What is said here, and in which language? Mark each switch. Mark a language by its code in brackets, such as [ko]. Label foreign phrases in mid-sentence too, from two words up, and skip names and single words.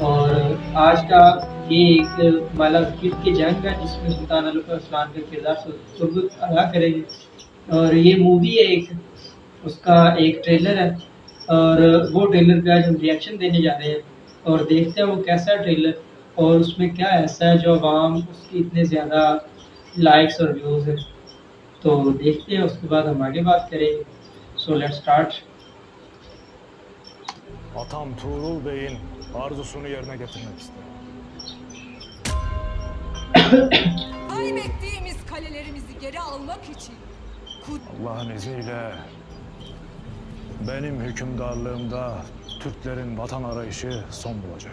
[hi] और आज का ये एक मालाबार की जंग है जिसमें सुल्तान अलप अरसलान का किरदार तुर्गुत अदा करेंगे और ये मूवी है उसका एक ट्रेलर है और वो ट्रेलर पे आज हम रिएक्शन देने जा रहे हैं और देखते हैं वो कैसा है ट्रेलर और उसमें क्या ऐसा है जो आवाम उसकी इतने ज़्यादा लाइक्स और व्यूज़ है। तो देखते हैं, उसके बाद हम आगे बात करेंगे। [en] so let's start. [tr] Atam Tuğrul Bey'in arzusunu yerine getirmek isterim. Kaybettiğimiz kalelerimizi geri almak için Allah'ın izniyle benim hükümdarlığımda Türklerin vatan arayışı son bulacak.